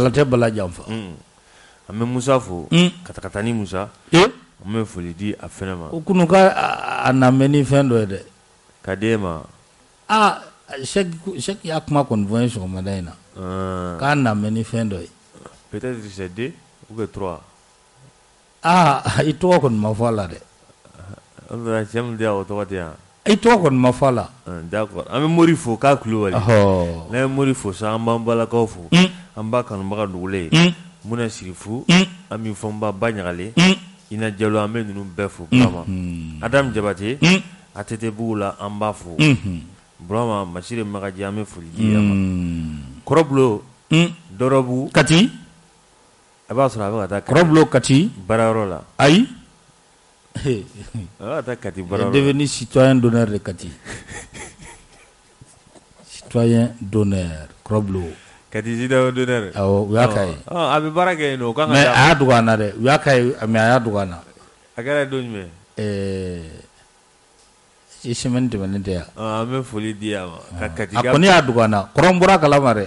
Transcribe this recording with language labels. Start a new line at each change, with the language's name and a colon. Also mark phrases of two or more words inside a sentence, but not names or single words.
Bambara: Balatɛ Bala Janfa an bɛ Musa fo katakatani Musa an bɛ foli di a fɛnɛ ma o kunu ka a namɛ ni fɛn dɔ ye dɛ ka di e ma Cheikh y'a kuma kɔni fɔ ye sɔgɔmada in na k'a namɛ ni fɛn dɔ ye
French: peut-être c'est 2 ou 3
Bambara: i tɔgɔ kɔni ma fɔ a la dɛ cɛ min di yan o tɔgɔ tɛ yan i tɔgɔ kɔni ma fɔ a la d'accord an bɛ Mori fo k'a Kulubali n'an ye Mori fo sa an b'an balakaw fo an b'a kanubaga dogolen Muna Sirifu an bɛ fɔ n ba Ɲagale Ina Jalo an bɛ ninnu bɛɛ fo Burama Adam Jabate ATT bugu la an b'a fo Burama Masire Magaji an bɛ foli di a ma Kɔrɔbulo Dɔrɔbu Kati a b'a sɔrɔ a bɛ ka taa Kɔrɔbulo Kati baarayɔrɔ la ayi a bɛ ka taa Kati baarayɔrɔ
French: la devenu citoyen d'honneur de Kati citoyen d'honneur Kɔrɔbulo Kati citoyen d'honneur
Bambara: awɔ u y'a k'a ye a bɛ baara kɛ yen nɔ o kan ka mais a y'a dogo an na dɛ u y'a k'a ye mais a y'a dogo an na a kɛra don jumɛn semaine tɛmɛnen tɛ yan an bɛ foli di a ma ka Katika a kɔni y'a dogo an na kɔrɔ n bɔra kalama dɛ